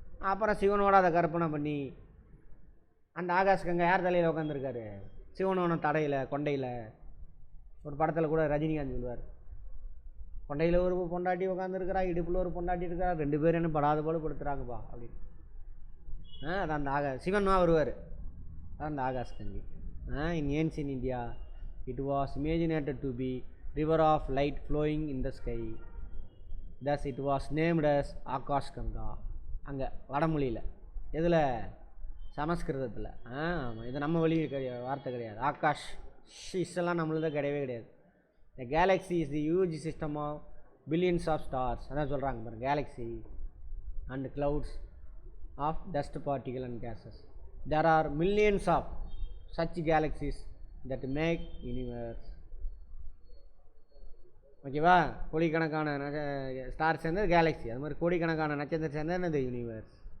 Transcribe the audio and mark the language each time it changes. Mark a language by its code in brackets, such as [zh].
[ta] அப்புறம் சிவனோட அதை கற்பனை பண்ணி அந்த ஆகாஷ் கங்கை யார் தலையில் உட்காந்துருக்காரு, சிவனோட தடையில் கொண்டையில். ஒரு படத்தில் கூட ரஜினிகாந்த் சொல்லுவார், கொண்டையில் ஒரு பொண்டாட்டி உட்காந்துருக்கிறா, இடுப்பில் ஒரு பொண்டாட்டி இருக்கிறா, 2 பேரும் என்ன படாத போல படுத்துறாங்கப்பா அப்படின்னு. அதான் அந்த சிவன்மா வருவார், அதான் அந்த ஆகாஷ் கங்கை. [en] In ancient India it was imagined to be river of light flowing in the sky, thus it was named as Akash Ganga. [ta] அங்கே வடமொழியில், எதில், சமஸ்கிருதத்தில். இது நம்ம வழி வார்த்தை கிடையாது. ஆகாஷ் ஷிஷெல்லாம் நம்மளது கிடையவே கிடையாது. [en] The galaxy is the huge system of billions of stars, [ta] அதான் சொல்கிறாங்க பாருங்க, [en] Galaxy and clouds of dust particle and gases. There are millions of such galaxies that make universe. [ta] ஓகேவா? கோடிக்கணக்கான ஸ்டார் சேர்ந்தது கேலக்ஸி, அது மாதிரி கோடிக்கணக்கான நட்சத்திரம் சேர்ந்தது என்னது யூனிவர்ஸ்.